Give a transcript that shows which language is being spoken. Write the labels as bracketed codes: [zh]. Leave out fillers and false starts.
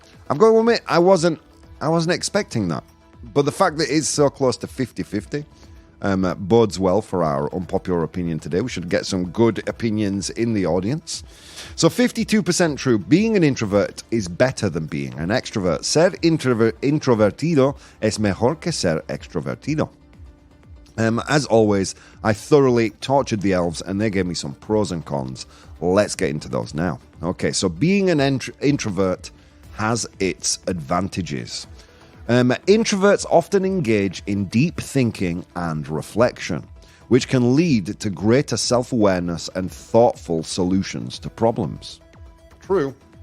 [en] I'm going to admit I wasn't expecting that. But the fact that it's so close to 50-50 bodes well for our unpopular opinion today. We should get some good opinions in the audience. So 52% true. Being an introvert is better than being an extrovert. [es] Ser introvertido es mejor que ser extrovertido. [en] As always, I thoroughly tortured the elves and they gave me some pros and cons. Let's get into those now. Okay, so being an introvert has its advantages. Introverts often engage in deep thinking and reflection, which can lead to greater self-awareness and thoughtful solutions to problems. True.